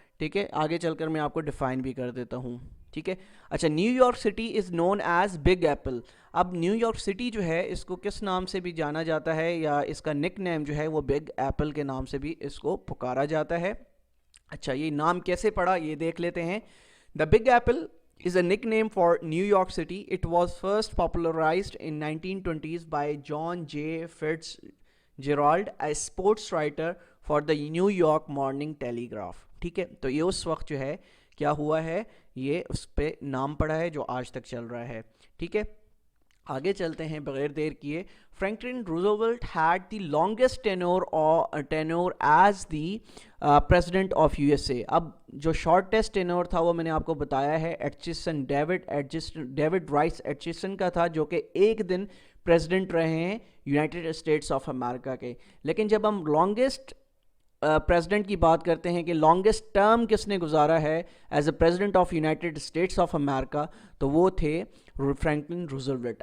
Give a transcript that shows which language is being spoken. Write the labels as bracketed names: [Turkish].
[Urdu] ٹھیک ہے, آگے چل کر میں آپ کو ڈیفائن بھی کر دیتا ہوں. ٹھیک ہے, اچھا, [English] New York City is known as Big Apple. [Urdu] اب نیو یارک سٹی جو ہے اس کو کس نام سے بھی جانا جاتا ہے, یا اس کا نک نیم جو ہے وہ بگ ایپل کے نام سے بھی اس کو پکارا جاتا ہے. اچھا, یہ نام کیسے پڑا یہ دیکھ لیتے ہیں. [English] The Big Apple is a nickname for New York City. It was first popularized in 1920s by John J. Fitzgerald, a sports writer for the New York Morning Telegraph. [Urdu] ٹھیک ہے, تو یہ اس وقت جو ہے کیا ہوا ہے, یہ اس پہ نام پڑا ہے جو آج تک چل رہا ہے. ٹھیک ہے, آگے چلتے ہیں بغیر دیر کیے. [English] Franklin Roosevelt had the longest tenure as the president of USA. [Urdu] اب جو شارٹیسٹ ٹینور تھا وہ میں نے آپ کو بتایا ہے ایٹچسن, ڈیوڈ رائس ایٹچسن کا تھا, جو کہ 1 دن پریزیڈنٹ رہے ہیں یونائٹڈ اسٹیٹس آف امریکہ کے. لیکن جب ہم لانگسٹ پریزیڈنٹ کی بات کرتے ہیں کہ لانگسٹ ٹرم کس نے گزارا ہے [English] as a president of United States of America, [Urdu] تو وہ تھے فرینکلن روزویلٹ.